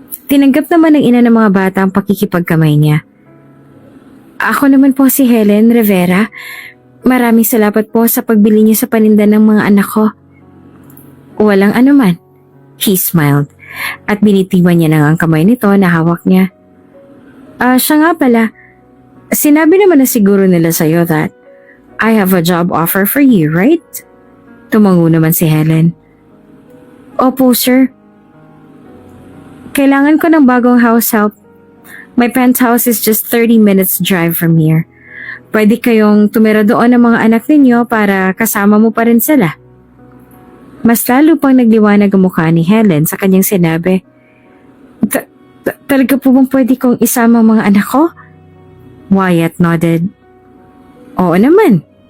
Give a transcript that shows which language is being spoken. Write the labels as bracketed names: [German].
[Filipino] Tinanggap naman ng ina ng mga bata ang pakikipagkamay niya. Ako naman po si Helen Rivera. Maraming salamat po sa pagbili niyo sa paninda ng mga anak ko. Walang anuman. [English] He smiled [Filipino] at binitiwan niya ng ang kamay nito na hawak niya. Siya nga pala. Sinabi naman na siguro nila sa'yo [English] that I have a job offer for you, right? [Filipino] Tumango naman si Helen. Opo, sir. Kailangan ko ng bagong [English] house help. My penthouse is just 30 minutes drive from here. [Filipino] Pwede kayong tumira doon ng mga anak ninyo para kasama mo pa rin sila. Mas lalo pang nagliwanag ang mukha ni Helen sa kanyang sinabi. Talaga po bang pwede kong isama ang mga anak ko? [English] Wyatt nodded. [Filipino] Oo naman.